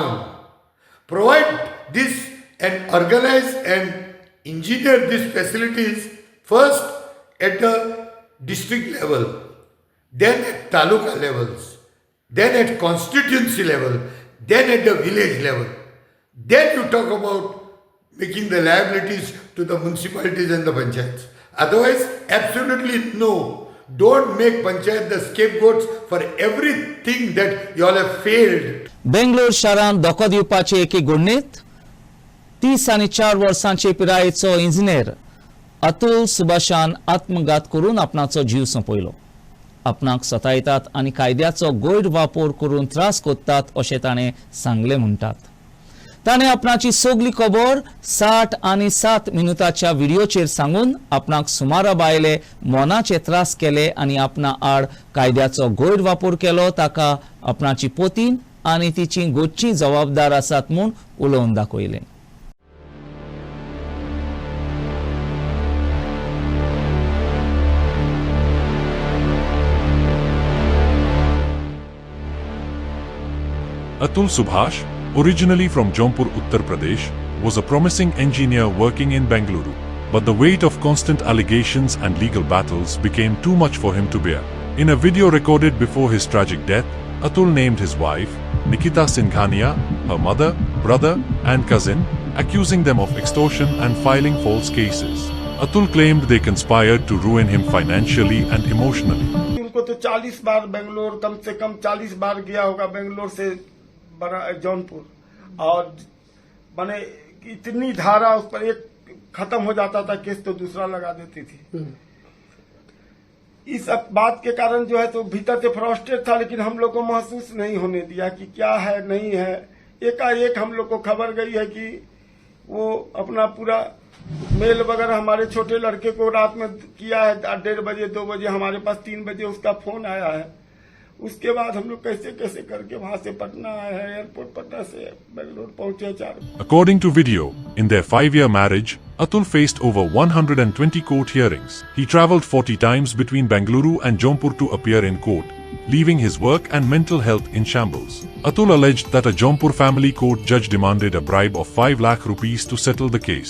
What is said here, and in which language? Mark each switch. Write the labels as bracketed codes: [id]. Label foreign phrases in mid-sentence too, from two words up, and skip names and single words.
[en] Provide this and organize and engineer these facilities first at the district level, then at taluka levels, then at constituency level, then at the village level. Then you talk about making the liabilities to the municipalities and the panchayats. Otherwise, absolutely no. Don't make panchayat the scapegoats for everything that you all have failed. [kok] बेंगलोर शारांत धोको दिवपाचे एके घडणीत 30 आनी 4 वर्सांचे पिरायेचो इंजिनियर अतुल सुभाषान आत्मघात करून आपणाचो जीव सोंपयलो. आपणाक सतायतात आनी कायद्याचो गैर वापर करून त्रास कोत्तात अशें ताणें सांगलें म्हणटात. ताणें आपणाची सगली खबर 60 आनी 7 मिनिटांच्या व्हिडिओचेर सांगून आपणाक सुमारा बायले मोनाचे त्रास केले आनी आपणा आड कायद्याचो गैर वापर केलो. ताका आपणाची पोतीन आनी तिची गोच्ची जबाबदार आसात म्हूण उलोवन दाखयलें. [en] Atul Subhash, originally from Jaunpur, Uttar Pradesh, was a promising engineer working in Bengaluru. But the weight of constant allegations and legal battles became too much for him to bear. In a video recorded before his tragic death, Atul named his wife, Nikita Singhania, her mother, brother and cousin, accusing them of extortion and filing false cases. Atul claimed they conspired to ruin him financially and emotionally. [hi] उनको तो 40 बार बेंगलोर, कम से कम 40 बार गया होगा बेंगलोर से जौनपुर, और माने इतनी धारा उस पर, एक खत्म हो जाता था केस तो दूसरा लगा देती थी. इस बात के कारण जो है तो भीतर से फ्रस्ट्रेट था, लेकिन हम लोग को महसूस नहीं होने दिया कि क्या है नहीं है. एकाएक हम लोग को खबर गई है कि वो अपना पूरा मेल वगैरह हमारे छोटे लड़के को रात में किया है 1:30 बजे 2 बजे, हमारे पास 3 बजे उसका फोन आया है. उसके बाद हम लोग कैसे कैसे करके वहां से पटना आए हैं, एयरपोर्ट पटना से बेंगलोर पहुंचे 4. [en] According to video, in their 5-year marriage, Atul faced over 120 court hearings. He travelled 40 times between Bengaluru and Jaunpur to appear in court, leaving his work and mental health in shambles. Atul alleged that a Jaunpur family court judge demanded a bribe of 5 lakh rupees to settle the case.